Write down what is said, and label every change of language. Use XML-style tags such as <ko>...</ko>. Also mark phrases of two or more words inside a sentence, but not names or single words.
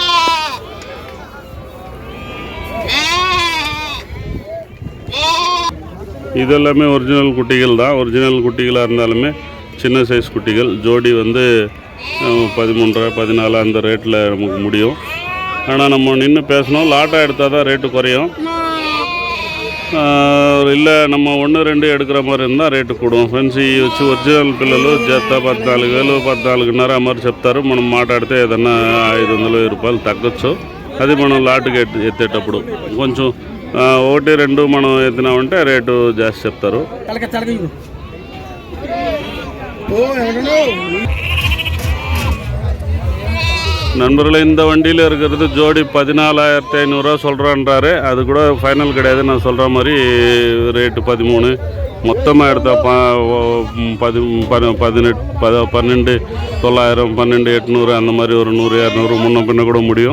<ta>இதெல்லாமே ஒரிஜினல் குட்டிகள் தான். ஒரிஜினல் குட்டிகளாக இருந்தாலுமே சின்ன சைஸ் குட்டிகள். ஜோடி வந்து 13-14 அந்த ரேட்டில் நமக்கு முடியும். ஆனால் நம்ம நின்று பேசணும். லாட்டாக எடுத்தால் தான் ரேட்டு குறையும். இல்லை நம்ம 1-2 எடுக்கிற மாதிரி இருந்தால் రేటు కూடும்.</ta> <te>ఫ్రెండ్స్ ఈ వచ్చి ఒరిజినల్ పిల్లలు జత 14,000 14,500 మరి చెప్తారు. మనం మాట్లాడితే ఏదన్నా 500 రూపాయలు తగ్గొచ్చు. అది మనం లాటుకి ఎత్తేటప్పుడు కొంచెం 1-2 మనం ఎత్తినామంటే రేటు జాస్తి చెప్తారు.</te> <ta>நண்பர்களே, இந்த வண்டியில் இருக்கிறது ஜோடி 14,500 சொல்கிறான்றாரு. அது கூட ஃபைனல் கிடையாது. நான் சொல்கிற மாதிரி ரேட்டு 13. மொத்தமாக எடுத்தால் 12,900 12,800 அந்த மாதிரி ஒரு 100 200 முன்ன பின்ன கூட முடியும்.</ta>